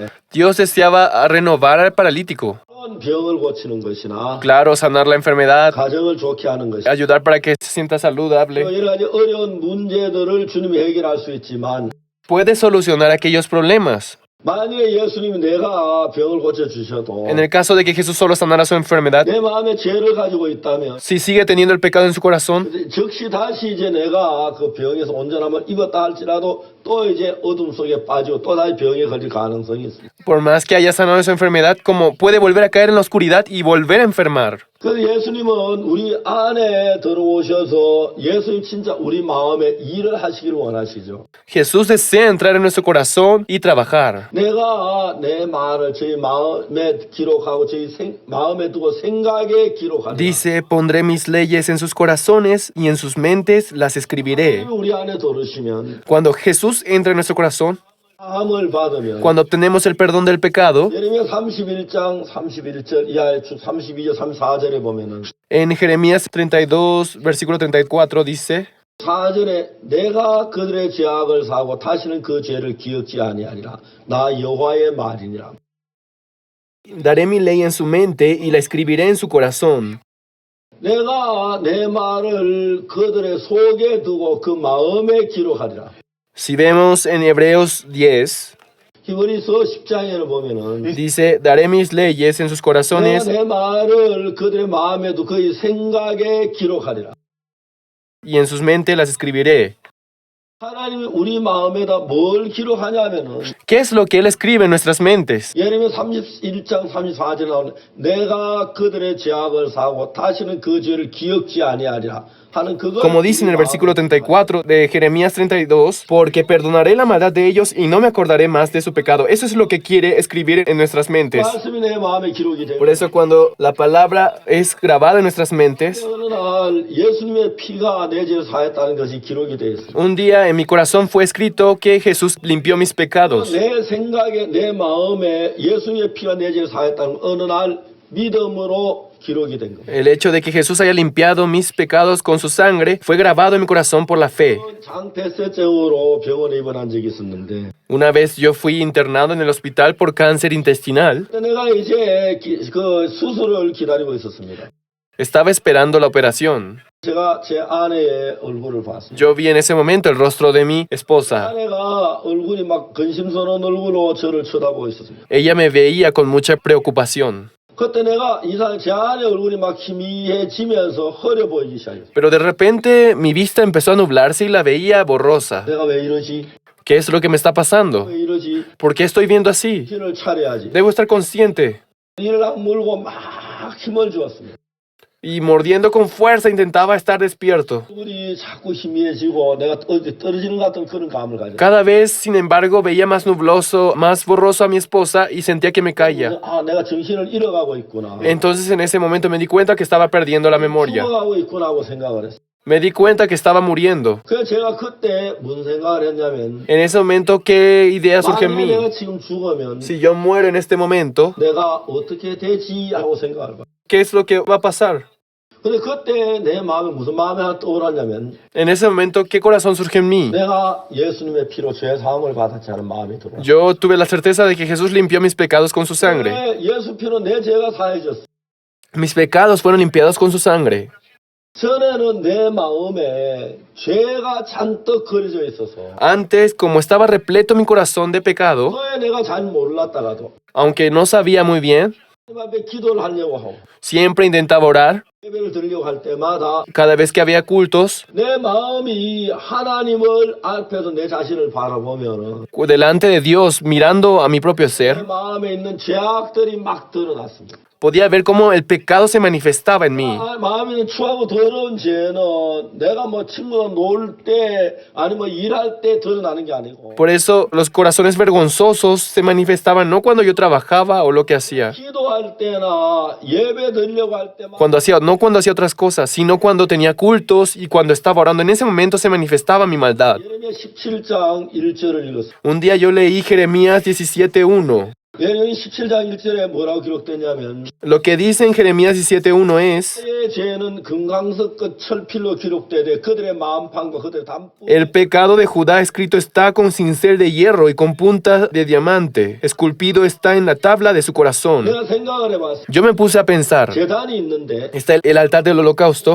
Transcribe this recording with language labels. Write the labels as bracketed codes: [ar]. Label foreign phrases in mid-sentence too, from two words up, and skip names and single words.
[es] Dios deseaba renovar al paralítico. [ko] 그런 병을 고치는 것이나 [es] Claro, sanar la enfermedad, [ko] 가정을 좋게 하는 것이나 [es] ayudar para que se sienta saludable. [ko] 여러 가지 어려운 문제들을 주님이 해결할 수 있지만 [es] Puede solucionar aquellos problemas. [ko] 만약에 예수님이 내가 병을 고쳐주셔도 [es] En el caso de que Jesús solo sanara su enfermedad, [ko] 내 마음에 죄를 가지고 있다면 [es] si sigue teniendo el pecado en su corazón, [ko] 즉시 다시 이제 내가 그 병에서 온전함을 입었다 할지라도 또 이제 어둠 속에 빠지고 또 다시 병에 걸릴 가능성이 있습니다. [es] por más que haya sanado su enfermedad, como puede volver a caer en la oscuridad y volver a enfermar. [ko] 그래서 예수님은 우리 안에 들어오셔서 예수님 진짜 우리 마음에 일을 하시기를 원하시죠. [es] Jesús desea entrar en nuestro corazón y trabajar. [ko] 내가 내 말을 저희 마음에 기록하고 저희 마음에 두고 생각에 기록하리라. [es] Dice, pondré mis leyes en sus corazones y en sus mentes las escribiré. [ko] 우리 안에 들어오시면 [es] Cuando Jesús entra en nuestro corazón, [ko] 사함을 받으면 [es] cuando obtenemos el perdón del pecado, [ko] 예레미야 31장 31절 이하의 32절 34절에 보면은 [es] en Jeremías 32, versículo 34 dice, [ko] 4절에 내가 그들의 죄악을 사고 다시는 그 죄를 기억지 아니하리라. 나 여호와의 말이니라. [es] daré mi ley en su mente y la escribiré en su corazón. [ko] 내가 내 말을 그들의 속에 두고 그 마음에 기록하리라. [es] Si vemos en Hebreos 10, [ko] 히브리서 10장에는 보면은 [es] dice, daré mis leyes en sus [ko] 내가 [es] corazones [ko] 내 말을 그들의 마음에 두고 그의 생각에 기록하리라. [es] y en sus mentes las escribiré. [ko] 하나님이 우리 마음에다 뭘 기록하냐면은 [es] ¿Qué es lo que Él escribe en nuestras mentes? [ko] 예레미야 31장 34절에 나오는 내가 그들의 죄악을 사고 다시는 그 죄를 기억지 아니하리라 하는 그거. [es] Como dice en el versículo 34 de Jeremías 32, porque perdonaré la maldad de ellos y no me acordaré más de su pecado. Eso es lo que quiere escribir en nuestras mentes. [ko] 말씀이 내 마음에 기록이 되고 [es] Por eso cuando la palabra es grabada en nuestras mentes, [ko] 어느 날 예수님의 피가 내 죄를 사했다는 것이 기록이 되어 있습니다. [es] un día en mi corazón fue escrito que Jesús limpió mis pecados. [ko] 내 생각에 내 마음에 예수님의 피가 내 죄를 사했다는 어느 날 믿음으로 기록이 된 겁니다. [es] El hecho de que Jesús haya limpiado mis pecados con su sangre fue grabado en mi corazón por la fe. [ko] 장폐쇄증으로 병원에 입원한 적이 있었는데 [es] Una vez yo fui internado en el hospital por cáncer intestinal. [ko] 내가 이제 그 수술을 기다리고 있었습니다. [es] Estaba esperando la operación. [ko] 제가 제 아내의 얼굴을 봤습니다. [es] Yo vi en ese momento el rostro de mi esposa. [ko] 아내가 얼굴이 막 근심스러운 얼굴로 저를 쳐다보고 있었습니다. [es] Ella me veía con mucha preocupación. [ko] 그때 내가 제 아내 얼굴이 막 희미해지면서 흐려 보이기 시작했어요. [es] Pero de repente mi vista empezó a nublarse y la veía borrosa. [ko] 내가 왜 이러지? [es] ¿Qué es lo que me está pasando? [ko] 왜 이러지? [es] ¿Por qué estoy viendo así? [ko] 정신을 차려야지. [es] Debo estar consciente. [ko] 이를 물고 막 힘을 주었습니다. [es] Y mordiendo con fuerza intentaba estar despierto. [ko] 얼굴이 자꾸 희미해지고 내가 어디 떨어지는 것 같은 그런 감을 가졌어요. [es] Cada vez, sin embargo, veía más nubloso, más borroso a mi esposa y sentía que me caía. [ko] 아, 내가 정신을 잃어가고 있구나. [es] Entonces en ese momento me di cuenta que estaba perdiendo la memoria. [ko] 죽어가고 있구나 하고 생각을 했어요. [es] Me di cuenta que estaba muriendo. [ko] 그래서 제가 그때 무슨 생각을 했냐면 [es] En ese momento, ¿qué idea surge en [ko] 만약에 [es] mí? [ko] 내가 지금 죽으면 [es] Si yo muero en este momento, [ko] 내가 어떻게 되지 하고 생각을 해요. [es] ¿qué es lo que va a pasar? [ko] 근데 그때 내 마음에 무슨 마음이 하나 떠오르냐면 [es] En ese momento, ¿qué corazón surge en mí? [ko] 내가 예수님의 피로 죄 사함을 받았지 않은 마음이 들어요. [es] Yo tuve la certeza de que Jesús limpió mis pecados con su sangre. [ko] 예수 피로 내 죄가 사해졌어. [es] Mis pecados fueron limpiados con su sangre. [ko] 전에는 내 마음에 죄가 잔뜩 그려져 있어서 [es] Antes, como estaba repleto mi corazón de pecado, [ko] 그에 내가 잘 몰랐다가도 [es] aunque no sabía muy bien, [ko] 하나님 앞에 기도를 하려고 하고 [es] Siempre intentaba orar. [ko] 예배를 드리려고 할 때마다 [es] Cada vez que había cultos, [ko] 내 마음이 하나님을 앞에서 내 자신을 바라보면은 [es] delante de Dios, mirando a mi propio [ko] 내 [es] ser, [ko] 마음에 있는 죄악들이 막 드러났습니다. [es] podía ver cómo el pecado se manifestaba en mí. [ko] 마음에 있는 추하고 더러운 죄는 내가 뭐 친구랑 놀 때 아니면 일할 때 드러나는 게 아니고 [es] Por eso los corazones vergonzosos se manifestaban no cuando yo trabajaba o lo que hacía, [ko] 기도할 때나 예배 드리려고 할 때만 [es] no cuando hacía otras cosas, sino cuando tenía cultos y cuando estaba orando. En ese momento se manifestaba mi maldad. [ko] 예레미야 17장 1절을 읽었어요. [es] Un día yo leí Jeremías 17:1. [ko] 예레미야 17장 1절에 뭐라고 기록되냐면 [es] Lo que dice en Jeremías 17:1 es: [ko] 그들의 죄는 금강석 끝 철필로 기록되되 그들의 마음판과 그들의 담부 [es] el pecado de Judá escrito está con cincel de hierro y con punta de diamante. Esculpido está en la tabla de su corazón. [ko] 내가 생각을 해봤어. [es] Yo me puse a pensar. [ko] 재단이 있는데 [es] Está el altar del holocausto.